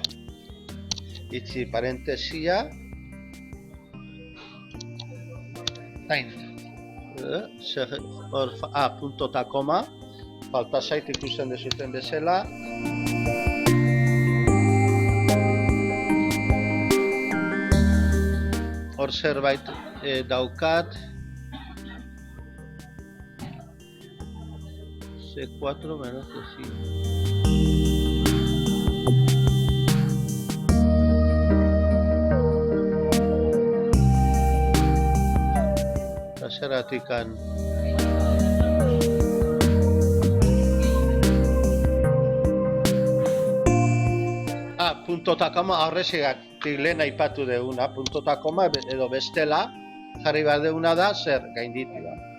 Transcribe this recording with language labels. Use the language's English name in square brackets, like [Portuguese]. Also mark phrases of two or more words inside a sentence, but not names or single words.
[Basque] Itzi parentesia, punto eta koma, falta zait ikusten dezuten bezala. Hor zerbait daukat. [Spanish] C4 menos que sí. [Basque] Zeratikan punto eta koma horrezegatik lehen aipatu deguna, punto eta koma edo bestela jarri behar deguna da zer gainditua.